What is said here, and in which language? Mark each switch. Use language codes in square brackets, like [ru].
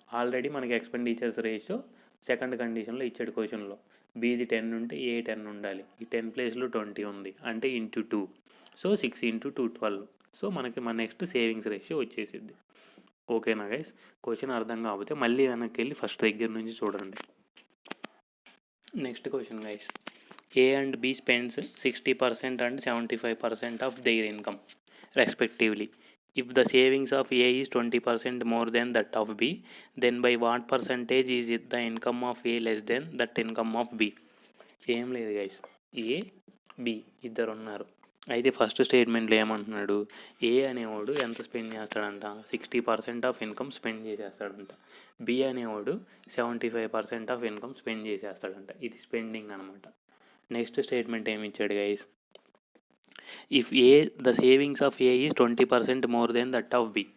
[te] Already మనకి expenditures ratio second కండిషన్లో ఇచ్చాడు క్వశ్చన్లో. బీది 10 ఉంటే ఏ 10 ఉండాలి. ఈ 10 ప్లేస్లో 20 ఉంది అంటే ఇంటూ 2. సో 6 × 2 12. సో మనకి మన నెక్స్ట్ సేవింగ్స్ రేషియో వచ్చేసిద్ది. ఓకేనా గైస్? క్వశ్చన్ అర్థం కాకపోతే మళ్ళీ వెనక్కి వెళ్ళి ఫస్ట్ దగ్గర నుంచి చూడండి. Next question guys. [en] A and B spends 60% and 75% of their income respectively. If the savings of A is 20% more than that of B, then by what percentage is it the income of A less than that income of B? [te] ఏం లేదు guys, ఏ B ఇద్దరు ఉన్నారు. అయితే first స్టేట్మెంట్లో ఏమంటున్నాడు, ఏ అనేవాడు ఎంత spend చేస్తాడంట, 60% of income spend చేసేస్తాడంట. B అనేవాడు 75% ఆఫ్ ఇన్కమ్ స్పెండ్ చేసేస్తాడంట. ఇది స్పెండింగ్ అనమాట. నెక్స్ట్ స్టేట్మెంట్ ఏమి ఇచ్చాడు guys, [en] If A the savings of A is 20% more than that of B.